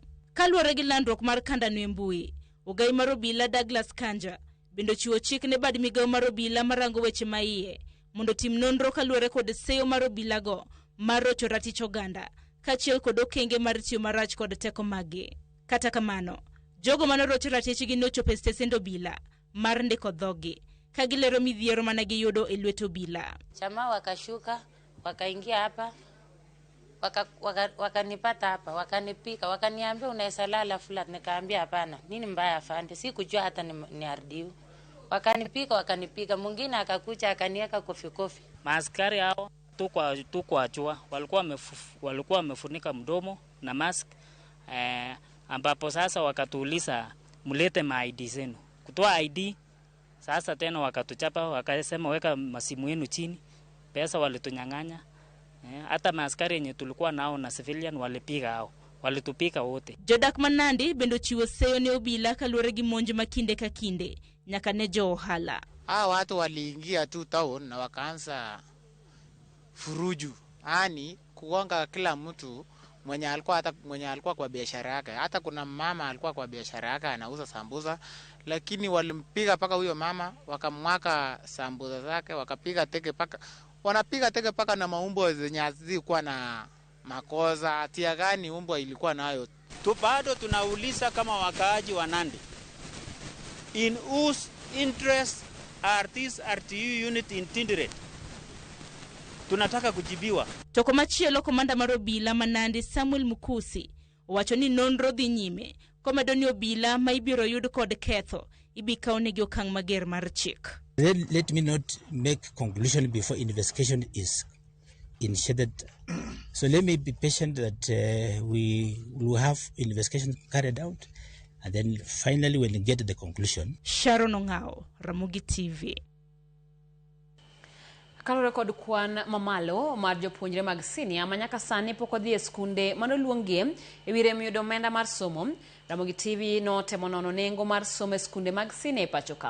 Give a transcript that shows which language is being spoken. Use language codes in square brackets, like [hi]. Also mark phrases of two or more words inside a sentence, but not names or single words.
[luo] Kaluwore gi landruok mar kanda no e mbui, ogai mar obila Douglas Kanja bende chiwo chik ne bad migawo mar obila marango weche maiye mondo tim nonro kaluwore kod seyo mar obila go mar rocho ratich oganda kachiel kod okenge mar tiyo marach kod teko magi. Kata kamano, jogo manorocho ratichgi nochopo e stesend obila mar ndiko dhogi ka gilero midhiero mana giyudo e lwet obila. [sw] Chama wakashuka, wakaingia hapa, wakanipata hapa, wakanipika, wakaniambia unaweza lala flat. Nikaambia hapana, nini mbaya afande, sikujua hata ni ardiu. Wakanipika, mwingine akakuja akaniweka kofi. Maaskari hao tukwa chua, walikuwa wamefunika mdomo na mask, ambapo sasa wakatuuliza mulete ma-ID zenu. Kutoa ID, sasa tena wakatuchapa, wakasema weka masimu yenu chini, pesa walitunyang'anya. Hata maaskari yenye tulikuwa nao na civilian walipiga hao, walitupika wote. [luo] Jodak Manandi bendo chiwo seyo ne obila kaluwore gi monj makinde ka kinde nyaka ne jo ohala. [sw] Watu waliingia tu town na wakaanza furuju. Kugonga kila mtu mwenye alikuwa kwa biashara yake. Hata kuna mama alikuwa kwa biashara yake anauza sambusa, lakini walimpiga paka huyo mama, wakamwaka sambusa zake, wakapiga teke paka. Wanapiga teke paka na maumbo zenye hazikuwa na makosa. Hatia gani umbo ilikuwa nayo? Bado tunauliza kama wakaaji wa Nandi, [en] in whose interest are this RTU unit intended? [sw] Tunataka kujibiwa. [luo] Toko machielo komanda mar obila ma Nandi Samuel Mukusi wacho ni nonro dhi nyime komedo ni obila ma ibiro yud kod ketho ibikaw ne gi okang' mager mar chik. [en] Let me not make conclusion before investigation is initiated. So let me be patient that we will have investigation carried out, and then finally when we get the conclusion. Sharon Ong'aw, Ramogi TV. [luo] Kalore kod kwan mamalo mar jopuonjre mag senior manyaka sani pok odhi e skunde manoluongie e wi rem yudo omenda mar somo. Ramogi TV notemo nono nengo mar somo e skunde mag senior e pacho ka.